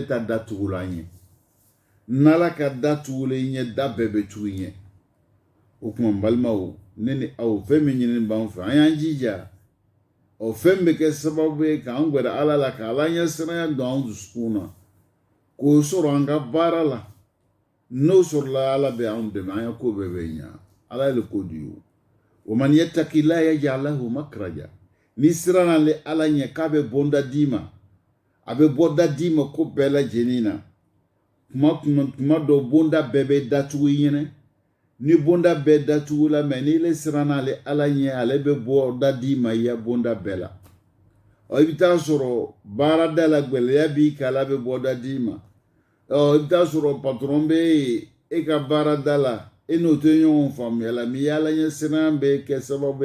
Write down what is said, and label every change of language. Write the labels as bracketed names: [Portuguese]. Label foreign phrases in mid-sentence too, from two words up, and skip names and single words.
[Bambara] ta da tugula ɲɛ n'ala ka da tugula i ɲɛ da bɛɛ bɛ tugu ɲɛ o kuma n balimaw ne ni aw fɛn min ɲini b'an fɛ an y'an jija fɛn bɛ kɛ sababu ye k'an gwɛrɛ ala la ka ala ɲɛ siranya don an dusukun na k'o sɔrɔ an ka baara la n'o sɔrɔla ala bɛ anw dɛmɛ an ka ko bɛɛ bɛ ɲa ala ye ko di ye [Arabic] ومن يتق الله يجعل له مخرجا [Bambara] ni siranna ale ala ɲɛ k'a bɛ bɔnda d'i ma a bɛ bɔda d'i ma ko bɛɛ lajɛlen na tuma dɔ bonda bɛɛ bɛ datugu i ɲɛna ni bonda bɛɛ datugu la mɛ n'i le siranna ale ala ɲɛ ale bɛ bɔda d'i ma i ya bonda bɛɛ la i bɛ taa sɔrɔ baarada la gɛlɛya b'i kan ala bɛ bɔda d'i ma i bɛ taa sɔrɔ patron bɛ e ka baarada la e n'o tɛ ɲɔgɔn faamuya la mɛ i ala ɲɛ siran bɛ kɛ sababu